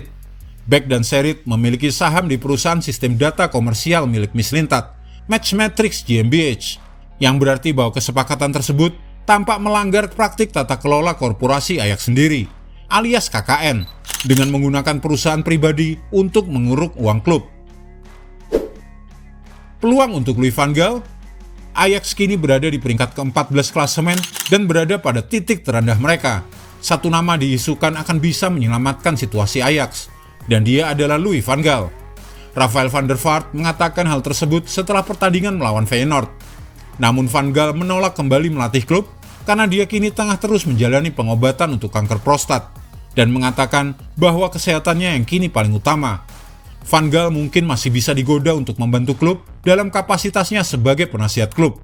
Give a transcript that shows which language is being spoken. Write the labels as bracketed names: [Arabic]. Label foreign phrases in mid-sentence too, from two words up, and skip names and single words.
[Indonesian] Beck dan Serit memiliki saham di perusahaan sistem data komersial milik Mislintat, Matchmetrics GmbH, yang berarti bahwa kesepakatan tersebut tampak melanggar praktik tata kelola korporasi Ajax sendiri, alias KKN, dengan menggunakan perusahaan pribadi untuk menguruk uang klub. Peluang untuk Louis van Gaal? Ajax kini berada di peringkat ke-14 klasemen dan berada pada titik terendah mereka. Satu nama diisukan akan bisa menyelamatkan situasi Ajax, dan dia adalah Louis van Gaal. Rafael van der Vaart mengatakan hal tersebut setelah pertandingan melawan Feyenoord. Namun Van Gaal menolak kembali melatih klub karena dia kini tengah terus menjalani pengobatan untuk kanker prostat dan mengatakan bahwa kesehatannya yang kini paling utama. Van Gaal mungkin masih bisa digoda untuk membantu klub dalam kapasitasnya sebagai penasihat klub.